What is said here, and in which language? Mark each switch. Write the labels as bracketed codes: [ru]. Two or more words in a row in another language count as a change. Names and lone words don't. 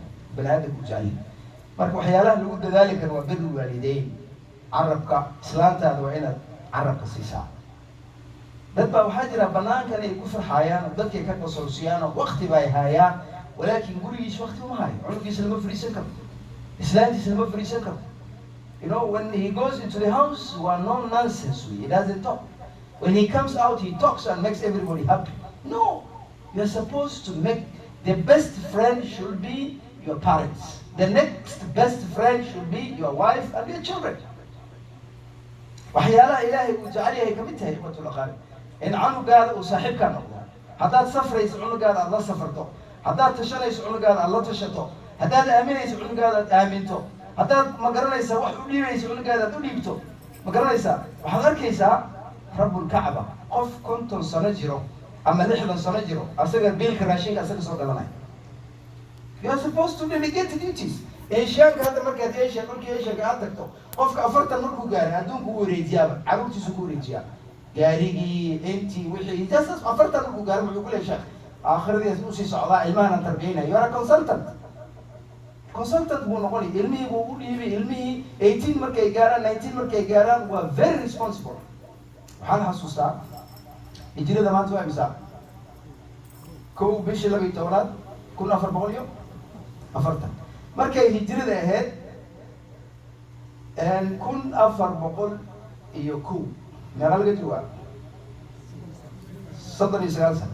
[so] bani aadamka u jecel yahay marka waxyaalaha lagu dadaali karo waa birru waalideyn carabka islaantaada waa inaad carabka siisaa dad baa waxaa jira banaankan ay ku farxayaan oo dadkay ka qasoosiyaan oo wakti bay hayaan walaakin gurigiisa wakti uma hayo cunugiisa lama fadhiisan karo [en] islaantiisa lama fadhiisan karo you know when he goes into the house waa no nonsense he doesn't talk when he comes out he talks and makes everybody happy no you're supposed to make the best friend should be your parents the next best friend should be your wife and your children [so] waxyaalaha ilaahay uu jecel yahay ka mid tahay ikhwatul aqaari in cunugaada uu saaxiibkaa noqdo haddaad safrayso cunugaada aad la safarto haddaad tashanayso cunugaada aad la tashato haddaad aaminayso cunugaada aad aaminto haddaad ma garanaysaa wax u dhiibayso cunugaada aad u dhiibto ma garanaysaa waxaad arkaysaa rabbulkacba qof 50 sano jiro ama 60 sano jiro asaga biilka raashinka asaga soo galanaya [en] you are supposed to delegate duties [so] eeshaanka hadda markaad eeshaanka aad tagto qofka 40 markuu gaaray adduunku u wareejiyaaba carruurtiisu ku wareejiyaa gaarigii intii wixii jasas 40 markuu gaaray wuxuu ku leeyahay aakhiradiis u sii socdaa ilmahan tarbiyanaya [en] you are a [so] consultant buu noqonay ilmihii buu u dhiibay ilmihii 18 markay gaaraan 19 markay gaaraan waa [en] very responsible [so] waxaan xasuustaa hijrada maanta waa imisa kow bishii 12 1440 markay hijrada ahayd 1401 meeqa laga joogaa 39 sano